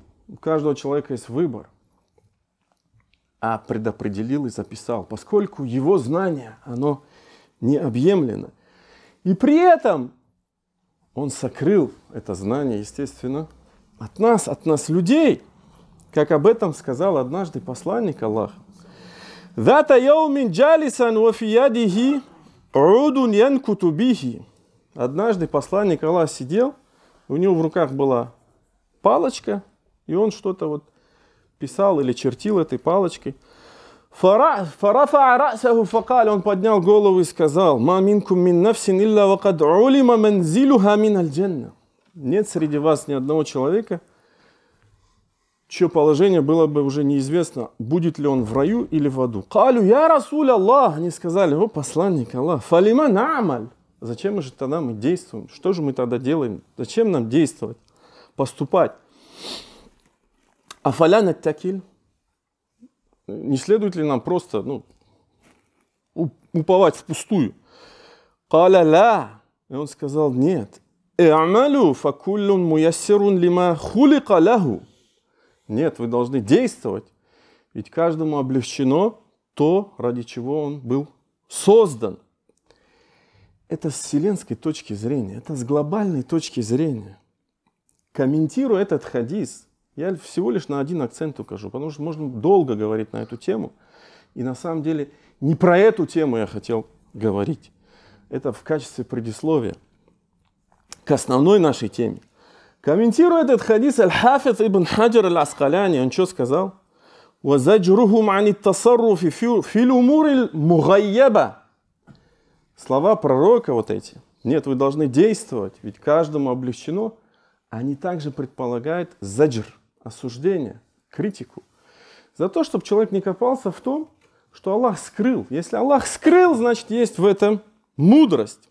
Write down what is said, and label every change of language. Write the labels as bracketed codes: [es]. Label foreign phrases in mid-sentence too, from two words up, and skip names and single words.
[ru] У каждого человека есть выбор. А предопределил и записал, поскольку его знание, оно необъемлемо. И при этом Он сокрыл это знание, естественно, от нас, людей, как об этом сказал однажды посланник Аллаха. [ar] «ذات يوم جالسا وفي يده عود ينكت به». [ru] Однажды посланник Аллаха сидел, у него в руках была палочка, и он что-то вот писал или чертил этой палочкой. Он поднял голову и сказал: [ar] «ما منكم من نفس إلا وقد علم منزلها من الجنة». [ru] Нет среди вас ни одного человека, чье положение было бы уже неизвестно, будет ли он в раю или в аду. [ar] «قالوا يا رسول الله». [ru] Они сказали: «О посланник Аллах, [ar] فلم نعمل». [ru] Зачем же тогда мы действуем? Что же мы тогда делаем? Зачем нам действовать, поступать? [ar] أفلا نتكل. [ru] Не следует ли нам просто уповать впустую? [ar] قال لا. [ru] И он сказал: нет. [ar] اعملوا فكل ميسر لما خلق له. [ru] Нет, вы должны действовать. Ведь каждому облегчено то, ради чего он был создан. Это с вселенской точки зрения, это с глобальной точки зрения. Комментируя этот хадис, я всего лишь на один акцент укажу, потому что можно долго говорить на эту тему. И на самом деле не про эту тему я хотел говорить. Это в качестве предисловия к основной нашей теме. Комментируя этот хадис, Аль-Хафиз ибн Хаджар Аль-Аскаляни, он что сказал? [ar] وَزَجْرُهُمْ عَنِ التَّصَرُّفِ فِي الْأُمُورِ الْمُغَيَّبَةِ. [ru] Слова пророка вот эти. Нет, вы должны действовать, ведь каждому облегчено. Они также предполагают заджр, осуждение, критику. За то, чтобы человек не копался в том, что Аллах скрыл. Если Аллах скрыл, значит есть в этом мудрость.